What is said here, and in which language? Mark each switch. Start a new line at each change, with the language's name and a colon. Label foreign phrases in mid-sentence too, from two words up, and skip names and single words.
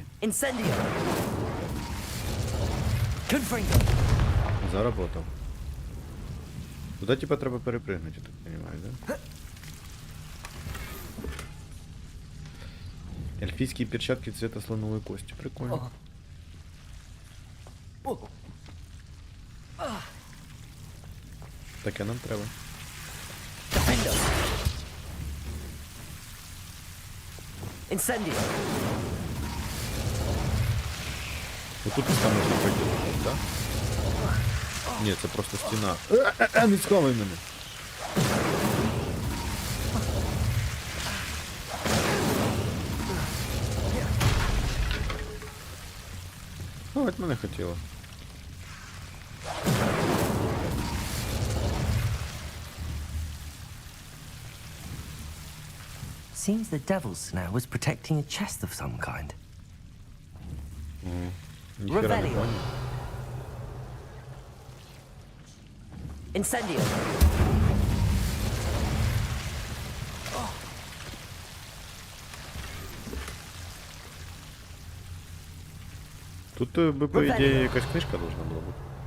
Latin: Incendio! Confringo!
Ukrainian: Заработав. Туди, типа, треба перепригнути, я так розумію, да?
Russian: Эльфийские перчатки цвета слоновой кости.
Ukrainian: Прикольно. Таке нам треба.
Latin: Incendio!
Ukrainian: Отут там можна пройти, так? Ні, це просто стіна. Не сховай мене. От мене хотіло.
English: Seems the Devil's Snare was protecting a chest of some kind.
Ukrainian: Ніхера не
Latin: Revelio!
Ukrainian: понял.
Latin: Incendio!
Ukrainian: Тут би, по ідеї, якась книжка должна була бути.